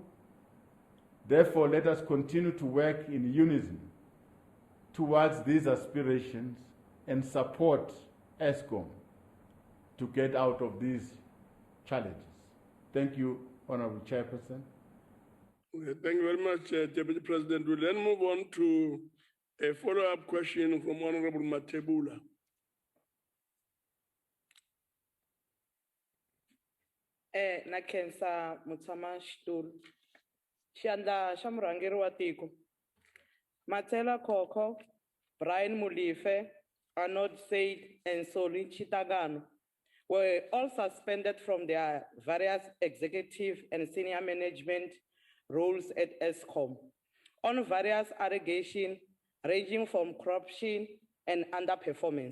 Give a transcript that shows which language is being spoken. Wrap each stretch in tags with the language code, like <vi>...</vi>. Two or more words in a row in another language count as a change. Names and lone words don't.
<en>Therefore, let us continue to work in unison towards these aspirations and support ESCOM to get out of these challenges. Thank you, Honorable Chairperson. Okay, thank you very much, Deputy President. We'll then move on to a follow-up question from Honorable Matebula.</en> <ts>Nakensa Mutama Shtul, Xandla xa murhangeri wa tiko, Matsela Koko, Brian Mulife,</ts> <en>Arnold Said, and Soli Chitagano were all suspended from their various executive and senior management roles at ESCOM on various allegations ranging from corruption and underperformance.</en>